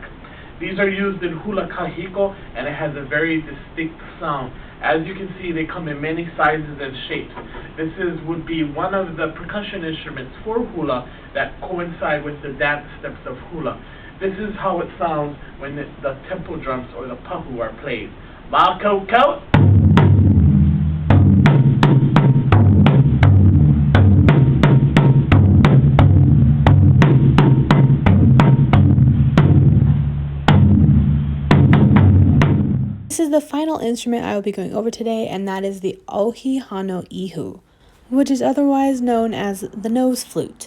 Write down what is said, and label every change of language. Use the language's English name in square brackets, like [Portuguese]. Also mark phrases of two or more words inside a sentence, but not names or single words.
[English] These are used in [Hawaiian] hula kahiko, [English] and it has a very distinct sound. As you can see, they come in many sizes and shapes. This would be one of the percussion instruments for hula that coincide with the dance steps of hula. This is how it sounds when the tempo drums or the pahu are played. Ma ko ko. This is the final instrument I will be going over today, and that is the Ohi Hano Ihu, which is otherwise known as the nose flute.